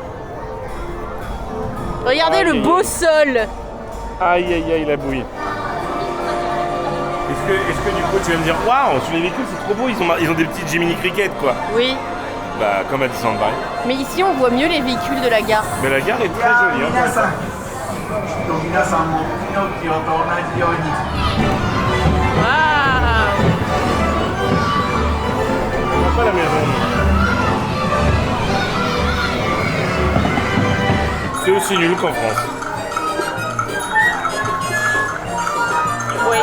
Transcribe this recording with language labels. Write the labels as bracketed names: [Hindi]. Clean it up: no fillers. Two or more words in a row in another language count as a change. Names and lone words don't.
[French] Regardez Aïe, le aïe, beau aïe. sol. Aïe, aïe, aïe, la bouille. Est-ce que du coup, tu vas me dire, waouh, sur les véhicules, c'est trop beau, ils ont des petites Jiminy Cricket, quoi. Oui. Bah, comme à Disneyland Paris. Mais ici on voit mieux les véhicules de la gare. Mais la gare est très jolie, hein. [Japanese] 皆さんもピノキオと同じように [French] Waouh. On voit pas la maison. C'est aussi nul qu'en France. Oui.